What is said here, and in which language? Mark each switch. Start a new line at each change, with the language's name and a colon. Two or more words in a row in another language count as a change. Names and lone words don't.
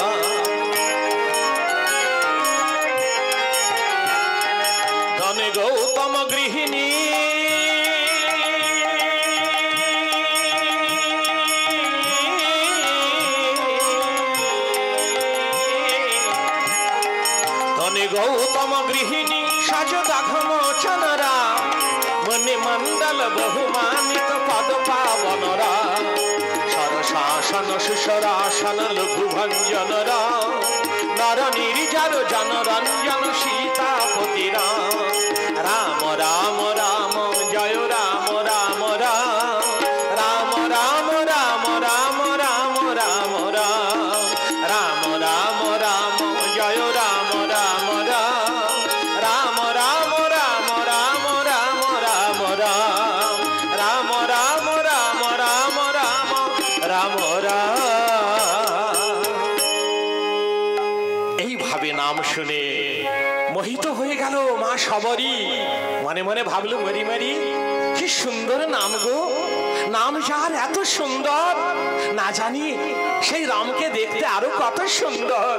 Sanskrit: ধনে গৌতম গৃহিণী गौतम गृहिणी सजदाघमोचनरा, मणि मंडल बहुमानित पद पावनरा, सरशासन सुशरासन लघुभंजनरा, नर निर्जर जनरंजन सीतापतिरा। राम राम राम जय राम राम राम, राम राम राम राम राम राम राम, राम राम राम जय राम राम राम, राम राम राम राम राम राम, राम राम राम राम राम राम।
Bangla: এইভাবে নাম শুনে মোহিত হয়ে গেল মা শবরী। মনে মনে ভাবলো মরি মরি কি সুন্দর নাম গো, নাম যার এত সুন্দর, না জানি সেই রামকে দেখতে আরো কত সুন্দর।